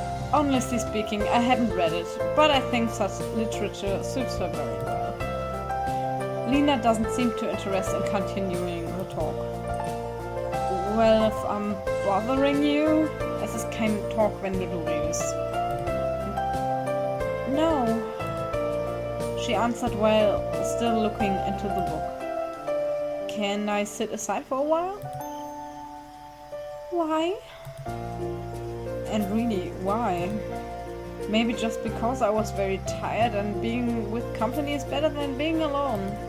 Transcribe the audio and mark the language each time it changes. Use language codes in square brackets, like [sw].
[en] Honestly speaking, I haven't read it, but I think such literature suits her very well. Lena doesn't seem too interested in continuing the talk. Well, if I'm bothering you, [de] es ist kein Talk, wenn du redest. [en] No, she answered while still looking into the book. Can I sit aside for a while? Why? And really, why? Maybe just because I was very tired and being with company is better than being alone.